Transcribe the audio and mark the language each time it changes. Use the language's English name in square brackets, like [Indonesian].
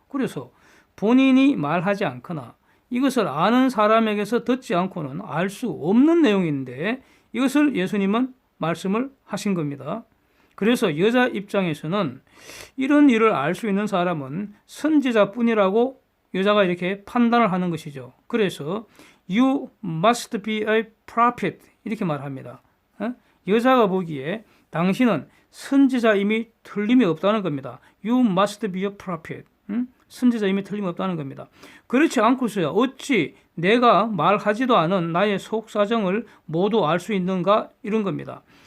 [Korean] 그래서 본인이 말하지 않거나 이것을 아는 사람에게서 듣지 않고는 알 수 없는 내용인데 이것을 예수님은 말씀을 하신 겁니다. 그래서 여자 입장에서는 이런 일을 알 수 있는 사람은 선지자뿐이라고 여자가 이렇게 판단을 하는 것이죠. 그래서 [English] You must be a prophet [Korean] 이렇게 말합니다. 여자가 보기에 당신은 선지자임이 틀림이 없다는 겁니다. [English] You must be a prophet. [Korean] 선지자임이 틀림없다는 겁니다. 그렇지 않고서야 어찌 내가 말하지도 않은 나의 속사정을 모두 알 수 있는가 이런 겁니다.